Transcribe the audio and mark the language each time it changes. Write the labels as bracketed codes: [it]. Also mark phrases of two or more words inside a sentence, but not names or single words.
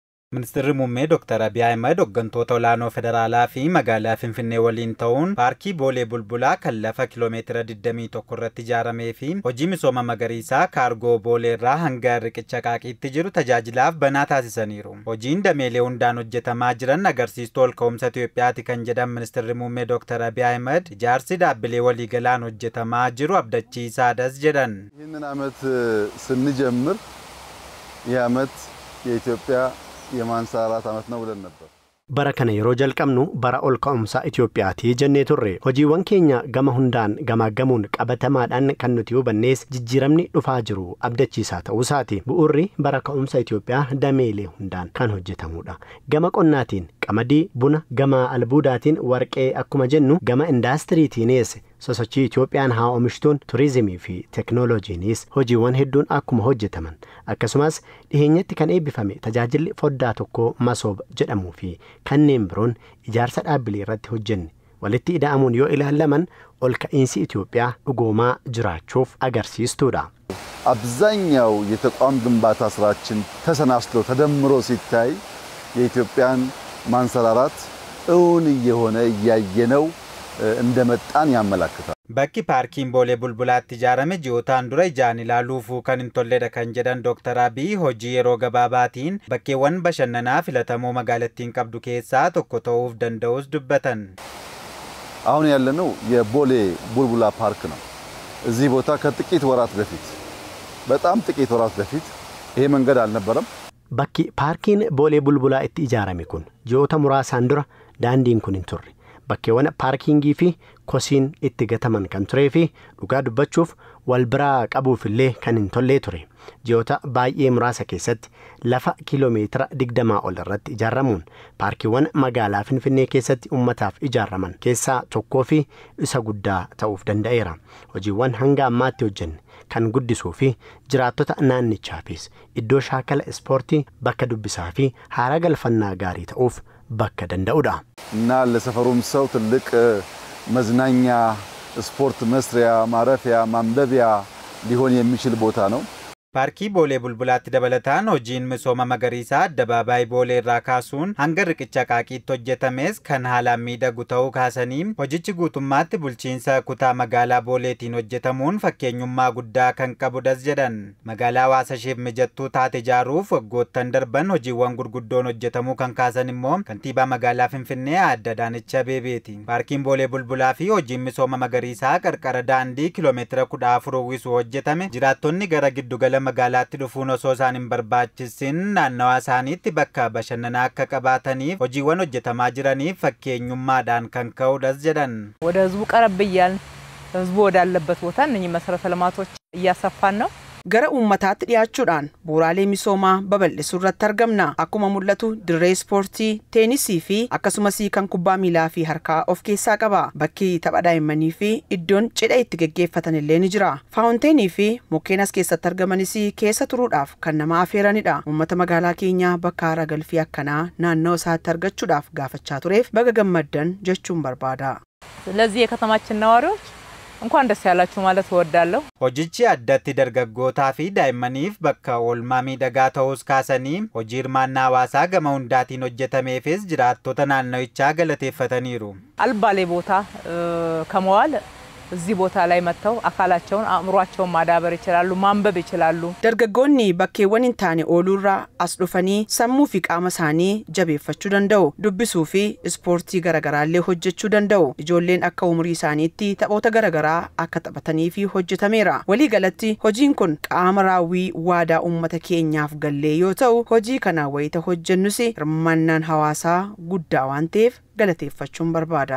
[om] Ministeerri muummee Dr. Abiy Ahmed hooggantoota olaanoo federaalaa fi magaalaa Finfinnee waliin ta'uun paarkii Boolee Bulbulaa kan lafa kiiloomeetira 21 irratti ijaaramee fi hojii misooma magariisaa kaargoo Boolee irraa hanga riqicha qaaqiitti jiru tajaajilaaf banaa taasisaniiru. Hojiin dameelee hundaan hojjetamaa jiran agarsiistuu ol ka'umsa Itoophiyaati kan jedhan Ministeerri muummee Dr. Abiy Ahmed ijaarsi dhaabbilee waliigalaan hojjetamaa jiru abdachiisaadhas jedhan. [am] ይህንን ዓመት ስንጀምር ይህ ዓመት የኢትዮጵያ የማንሰራራት ዓመት ነው ብለን ነበር። [om] bara kana yeroo jalqabnu bara ol ka'umsa Itoophiyaati jennee turre hojiiwwan keenya gama hundaan gamaaggamuun qabatamaadhaan kan nuti hubannees jijjiiramni dhufaa jiru abdachiisaa ta'uu isaati. Bu'uurri bara ka'umsa Itoophiyaa dameelee hundaan kan hojjetamudha. Gama qonnaatiin qamadii, buna, gama albuudaatiin warqee akkuma jennu gama indaastiriitiinis sosochii Itoophiyaan haa oomishtuun turizimii fi teknooloojiinis hojiiwwan hedduun akkuma hojjetaman akkasumas dhiheenyatti kan eebbifame tajaajilli foddaa tokko masoob jedhamuu fi kanneen biroon ijaarsa dhaabbilee irratti hojjenne walitti ida'amuun yoo ilaalaman ol ka'iinsi Itoophiyaa dhugoomaa jiraachuuf agarsiistuudha. [am] አብዛኛው የተቋም ግንባታ ስራችን ተሰናስሎ ተደምሮ ሲታይ የኢትዮጵያን ማንሰራራት እውን የሆነ ያየነው እንደመጣን ያመለክታል። [om] Bakki paarkiin Boolee Bulbulaatti ijaarame ji'ootaan dura ijaan ilaaluufuu kan hin tolledha kan jedhan Dr. Abiy hojii yeroo gabaabaatiin bakkeewwan bashannanaa filatamoo magaalattiin qabdu keessaa tokko ta'uuf danda'us dubbatan. [am] አሁን ያለነው የቦሌ ቡልቡላ ፓርክ ነው። እዚህ ቦታ ከጥቂት ወራት በፊት በጣም ጥቂት ወራት በፊት ይሄ መንገድ አልነበረም። [om] Bakki paarkiin Boolee Bulbulaa itti ijaarame kun ji'oota muraasaan dura daandiin kun hin turre. Bakkeewwan paarkingii fi kosiin itti gataman kan turee fi dhugaa dubbachuuf wal biraa qabuuf illee kan hin tollee ture. Ji'oota baay'ee muraasa keessatti lafa kiiloomeetira 20 ol irratti ijaaramuun paarkiiwwan magaalaa Finfinnee keessatti ummataaf ijaaraman keessaa tokkoo fi isa guddaa ta'uuf danda'eera. Hojiiwwan hanga ammaatti hojjenne kan guddisuu fi jiraattota naannichaafis iddoo shaakala ispoortii bakka dubbisaa fi haara galfannaa gaarii ta'uuf bakka danda'udha. [am] እና ለሰፈሩም ሰው ትልቅ መዝናኛ ስፖርት መስሪያ ማረፊያ ማንበቢያ ሊሆን የሚችል ቦታ ነው። [om] Paarkii Boolee Bulbulaatti dabalataan hojiin misooma magariisaa addabaabaayii Boolee irraa kaasuun hanga riqicha qaaqiitti hojjetames kan haalaan miidhagu ta'uu kaasanii hojichi guutummaatti bulchiinsa kutaa magaalaa Booleetiin hojjetamuun fakkeenyummaa guddaa kan qabudhas jedhan. Magaalaa hawaasa isheef mijattuu taate ijaaruuf waggoottan darban hojiiwwan gurguddoon hojjetamuu kan kaasan immoo kantiibaa magaalaa Finfinnee Aadde Adaanech Abeebeeti. Paarkiin Boolee Bulbulaa fi hojiin misooma magariisaa qarqara daandii kiiloomeetira 14 uwwisuu hojjetame jiraattonni gara giddugala magaalaatti dhufuun osoo isaan hin barbaachisin naannawaa isaaniitti bakka bashannanaa akka qabaataniif hojiiwwan hojjetamaa jiraniif fakkeenyummaadhaan kan ka'udhas jedhan. [am] ወደ ህዝቡ ቀረብ ብያል ህዝቡ ወዳለበት ቦታ እነኚህ መሰረተ ልማቶች እያሰፋን ነው። [om] Gara uummataatti dhiyaachuudhaan bu'uuraalee misoomaa babal'isuu irratti argamna. Akkuma mul'atu dirree ispoortii, teenisii fi akkasumas kan kubbaa miilaa fi harkaa of keessaa qaba. Bakki tapha daa'immanii fi iddoon cidha itti gaggeeffatan illee ni jira. Faawunteenii fi mukkeen as keessatti argamanis keessa turuudhaaf kan nama affeeranidha. Uummata magaalaa keenyaa bakka haara galfii akkanaa naannoo isaatti argachuudhaaf gaafachaa tureef baga gammaddan jechuun barbaada. [am] ስለዚህ የከተማችን ነዋሪዎች እንኳን ደስ ያላችሁ ማለት እወዳለሁ። [om] Hojichi addatti dargaggootaa fi daa'immaniif bakka oolmaa miidhagaa ta'uus kaasanii hojii hirmaannaa hawaasaa gama hundaatiin hojjetameefis jiraattota naannawichaa galateeffataniiru. [am] አልባሌ ቦታ ከመዋል እዚህ ቦታ ላይ መጥተው አካላቸውን አእምሯቸውን ማዳበር ይችላሉ ማንበብ ይችላሉ። [om] Dargaggoonni bakkeewwan hin taane ooluurraa as dhufanii sammuu fi qaama isaanii jabeeffachuu danda'u. Dubbisuu fi ispoortii garaagaraallee hojjechuu danda'u. Ijoolleen akka umurii isaaniitti taphoota garaagaraa akka taphatanii fi hojjetameera. Walii galatti hojiin kun qaama raawwii waadaa uummata keenyaaf gallee yoo ta'u hojii kana wayita hojjennus hirmaannaan hawaasaa guddaa waan ta'eef galateeffachuun barbaada.